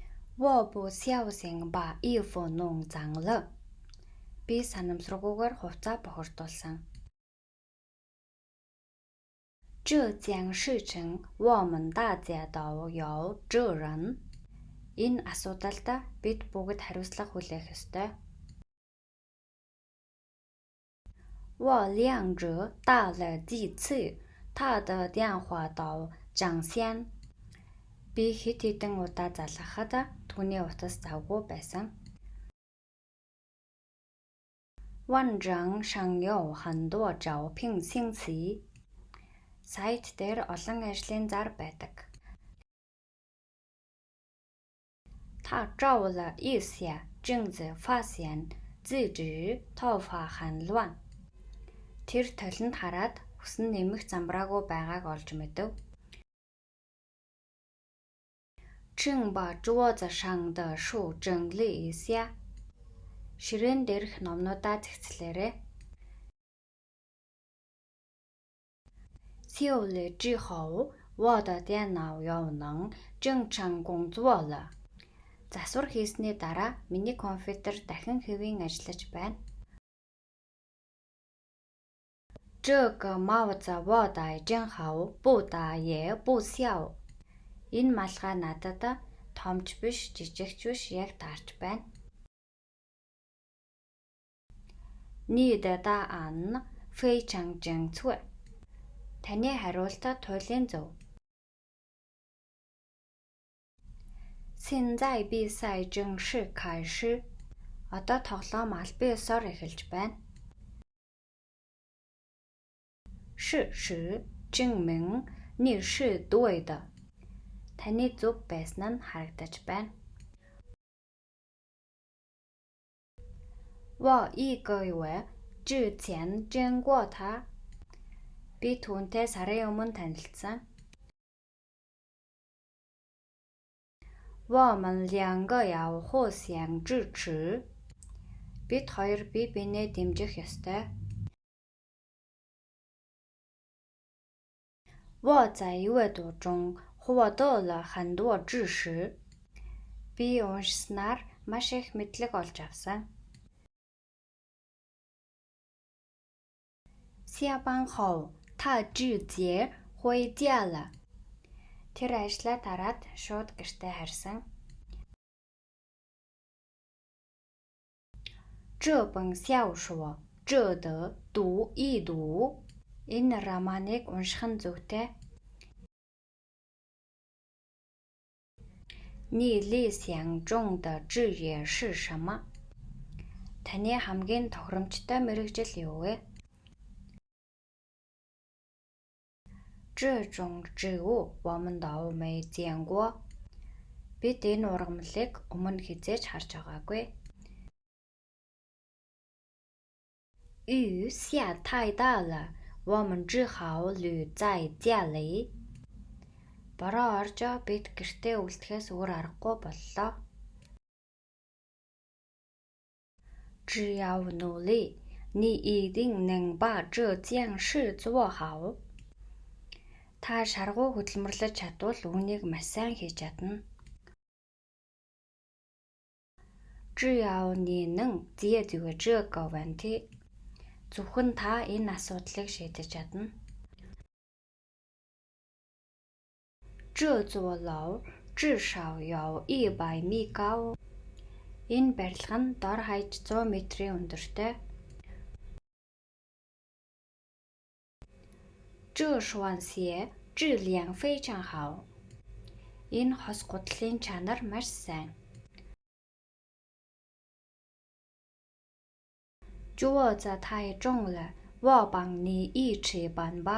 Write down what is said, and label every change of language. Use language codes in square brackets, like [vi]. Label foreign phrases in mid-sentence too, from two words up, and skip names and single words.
[zh] 我不小心把衣服弄脏了. [mn] Би санамсаргүйгээр хувцас бохирдуулсан. [zh] 这件事情我们大家都有责任. [mn] Энэ асуудалд бид бүгд хариуцлага хүлээх ёстой. [zh] 我亮着打了几次他的电话都占线. [mn] Би хэд хэдэн удаа залгахад түүний утас завгүй байсан. [zh] 网站上有很多招聘信息. [mn] Сайт дээр олон ажлын зар байдаг. [zh] 他照了一下镜子发现自己头发很乱. [mn] Тэр толинд хараад хүсэн нэмэх замбраагүй байгааг олж мэдэв. [zh] 请把桌子上的书整理一下. [mn] Ширээн дээрх номнуудаа зэгцлээрэй. [zh] 修理之后我的电脑又能正常工作了. [mn] Засвар хийсний дараа миний компьютер дахин хэвийн ажиллаж байна. [zh] 这个帽子我戴真好，不大也不小. [mn] Энэ малгай надад томч биш, жижигч биш, яг таарч байна. [zh] 你的答案非常正确. [mn] Таны хариулт туйлын зөв. [zh] 现在比赛正式开始. [mn] Одоо тоглоом аль биесээр эхэлж байна. [zh] 事实证明你是对的. [mn] Таны зөв байсан нь харагдаж байна. [zh] 我一个月之前见过他. [mn] Би түүнтэй сарын өмнө танилцсан. [zh] 我们两个要互相支持. [mn] Бид хоёр бие биенээ дэмжих ёстой. [zh] 我在阅读中获得了很多知识. [mn] Би уншсанаар маш их мэдлэг олж авсан. [zh] 下班后他直接回家了. [mn] Тэр ажлаа тараад шууд гэртээ харсан. [zh] 这本小说值得读一读. [mn] Энэ романыг унших нь зүйтэй. [zh] 你理想中的职业是什么? [mn] Таны хамгийн тохиромжтой мэргэжил юу вэ? [zh] 这种植物我们都没见过. [mn] Бид энэ ургамлыг өмнө хизээж харж байгаагүй. [zh] 雨下太大了. 我们只好留在家里. [mn] Бороо орж бид гэртээ үлдэхээс өөр аргагүй боллоо. [zh] 只要努力，你一定能把这件事做好. [mn] Та шаргуу хөдөлмөрлөж чадвал үүнийг маш сайн хийж чадна. [zh] 只要你能解决这个问题. [mn] Зөвхөн та энэ асуудлыг шийдэж чадна. [zh] 这座楼至少有100米高. [mn] Энэ барилга нь дор хаяж 100 метрийн өндөртэй. [zh] 这双鞋质量非常好. [mn] Энэ хос гутлын чанар маш сайн. [zh] 桌子太重了，我帮你一起搬吧.